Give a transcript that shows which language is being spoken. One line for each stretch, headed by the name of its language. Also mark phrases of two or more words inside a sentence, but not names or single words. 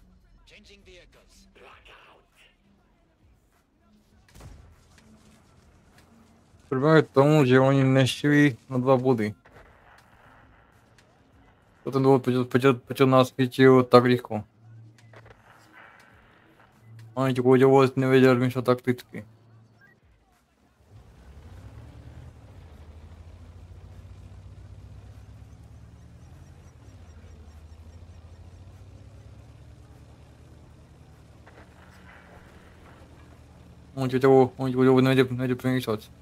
English: Changing vehicles. Look out!
Czech: Problém je tomu, že oni nešli na 2 body. To ten důvod, proč nás chytil tak rychle.
Slovak: Oni ti ľudia vôbec nevedia rozmýšľať takticky. Oni ti ľudia vôbec nevedia premýšľať.